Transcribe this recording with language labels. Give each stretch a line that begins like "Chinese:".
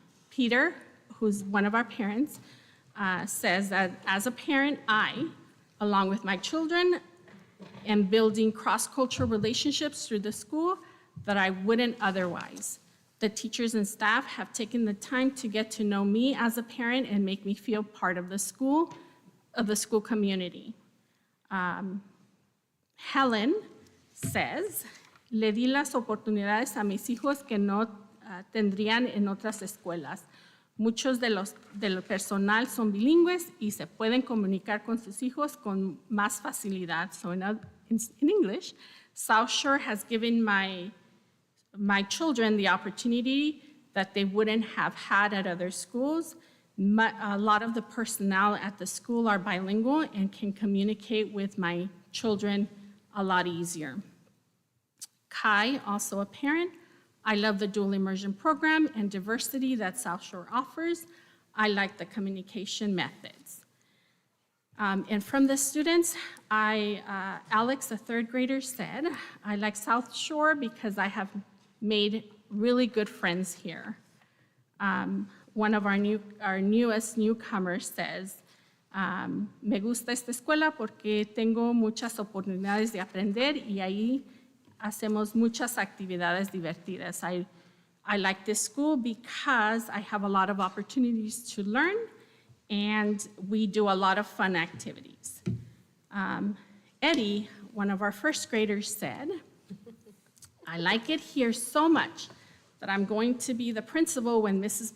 English: Peter, who's one of our parents, says that as a parent, I, along with my children, am building cross-cultural relationships through the school that I wouldn't otherwise. The teachers and staff have taken the time to get to know me as a parent and make me feel part of the school community. Helen says,
Spanish: le di las oportunidades a mis hijos que no tendrían en otras escuelas. Muchos del personal son bilingües y se pueden comunicar con sus hijos con más facilidad.
English: So in English, South Shore has given my children the opportunity that they wouldn't have had at other schools. A lot of the personnel at the school are bilingual and can communicate with my children a lot easier. Kai, also a parent, I love the dual immersion program and diversity that South Shore offers. I like the communication methods. And from the students, Alex, a third grader, said, I like South Shore because I have made really good friends here. One of our newest newcomers says,
Spanish: me gusta esta escuela porque tengo muchas oportunidades de aprender y ahí hacemos muchas actividades divertidas.
English: I like this school because I have a lot of opportunities to learn and we do a lot of fun activities. Eddie, one of our first graders, said, I like it here so much that I'm going to be the principal when Mrs.